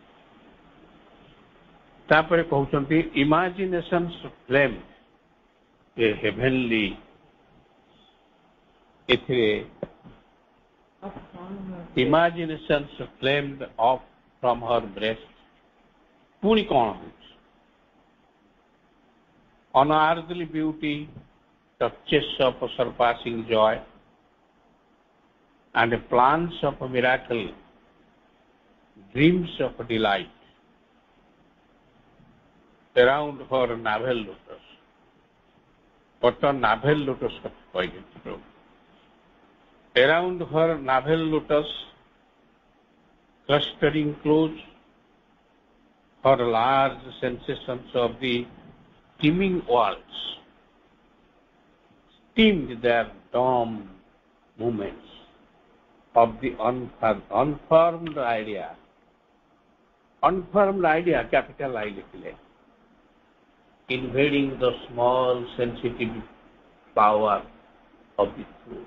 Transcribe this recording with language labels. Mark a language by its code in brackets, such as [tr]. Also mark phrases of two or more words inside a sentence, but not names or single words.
[en] ତାପରେ କହୁଛନ୍ତି imagination's flame a heavenly, [or] ଏଥିରେ [en] imaginations flamed off from her breast. [or] ପୁଣି କଣ ହଉଛି? [en] Unearthly beauty, touches of surpassing joy, and plans of a miracle, dreams of delight around her navel lotus. What a navel lotus [or] କହିଛନ୍ତି ପ୍ରଭୁ। [en] Around her navel lotus, clustering close, her large sensations of the teeming walls steamed their dumb movements of the unformed idea Unformed idea, capital I लिखिले, invading the small sensitive power of the truth.